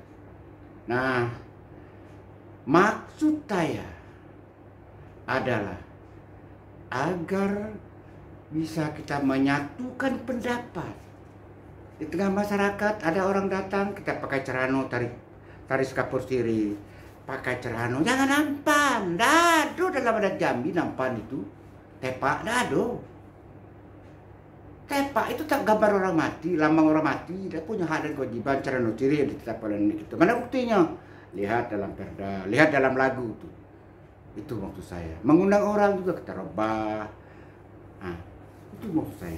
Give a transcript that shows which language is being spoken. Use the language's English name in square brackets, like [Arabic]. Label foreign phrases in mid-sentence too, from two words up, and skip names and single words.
[Indonesian] Nah, maksud saya adalah agar bisa kita menyatukan pendapat. Di tengah masyarakat ada orang datang, kita pakai cerano, taris kapur siri, pakai cerano, jangan nampan, dado dalam adat Jambi nampan itu, tepak dado. Tepak itu tak gambar orang mati, lambang orang mati, dia punya hak dan kewajiban cerano ciri yang ditetapkan oleh itu. Mana buktinya? Lihat dalam perda, lihat dalam lagu itu. Itu maksud saya. Mengundang orang juga kita robah. Nah, itu maksud saya.